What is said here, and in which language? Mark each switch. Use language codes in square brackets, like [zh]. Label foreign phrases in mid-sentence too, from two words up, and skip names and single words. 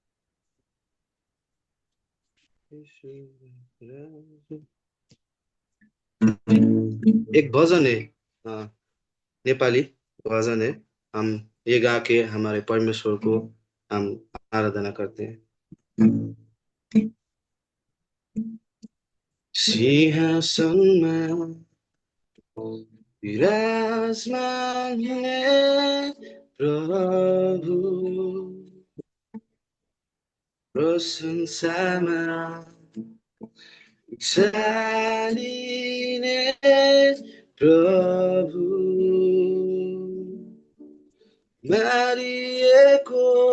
[hi] एक भजन है, अ, नेपाली भजन है. हम ये गा के हमारे परमेश्वर को हम आराधना करते हैं. [ne] सिंहासनमा विराजमान हुने प्रभु प्रशंसामा चालिने प्रभु मारिएको